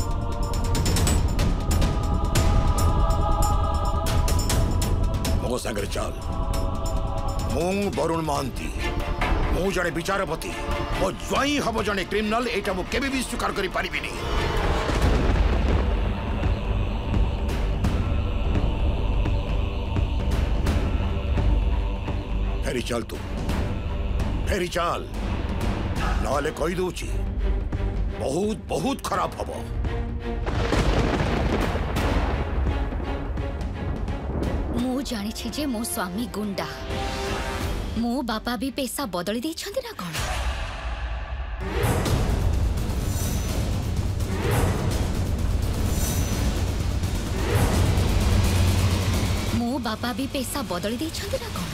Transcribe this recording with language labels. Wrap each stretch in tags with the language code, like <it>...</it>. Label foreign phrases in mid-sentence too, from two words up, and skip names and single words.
<or>ମୋ ସଙ୍ଗେ ଚାଲ ମୁଁ ବରୁଣ ମହାନ୍ତି ମୁଁ ଯେଉଁ ବିଚାରପତି ମୋ ଜ୍ୱାଇଁ ହମ ଯେଉଁ କ୍ରିମିନାଲ ଏଟା ମୁଁ କେବେ ଭି ସ୍ୱୀକାର କରି ପାରିବିନି ଫେରି ଚାଲ ତୁ ଫେରି ଚାଲ ନାଲେ କହି ଦେଉଛି ବହୁତ ବହୁତ ଖରାପ ହବ ମୁଁ ଜାଣିଛି ଯେ ମୋ ସ୍ୱାମୀ ଗୁଣ୍ଡା ମୋ ବାପା ଭି ପଇସା ବଦଳି ଦେଇଛନ୍ତି ନା କୋଣ ମୋ ବାପା ଭି ପଇସା ବଦଳି ଦେଇଛନ୍ତି ନା କୋଣ</or>